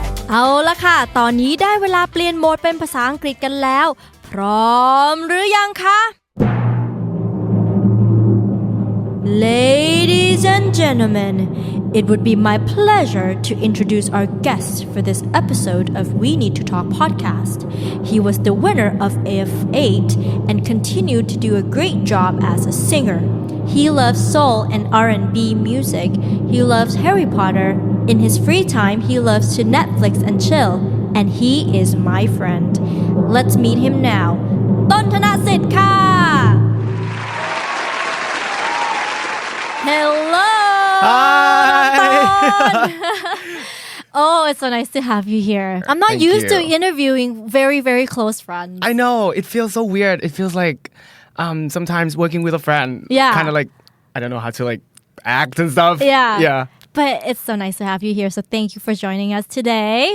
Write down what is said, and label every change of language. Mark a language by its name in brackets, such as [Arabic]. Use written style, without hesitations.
[Thai] เอาละค่ะตอนนี้ได้เวลาเปลี่ยนโหมดเป็นภาษาอังกฤษกันแล้วพร้อมหรือยังคะ [English] Ladies and gentlemen, it would be my pleasure to introduce our guest for this episode of We Need to Talk podcast. He was the winner of AF8 and continued to do a great job as a singer. He loves soul and R&B music. He loves Harry Potter. In his free time, he loves to Netflix and chill.And he is my friend. Let's meet him now. [Thai] ต้นธนสิทธิ์ค่ะ [English] Hello. Hi. Oh, it's so nice to have you here. I'm not used to interviewing very, very close friends. I know. It feels so weird. It feels like sometimes working with a friend. Yeah. Kind of like, I don't know how to like act and stuff. Yeah.But it's so nice to have you here. So thank you for joining us today.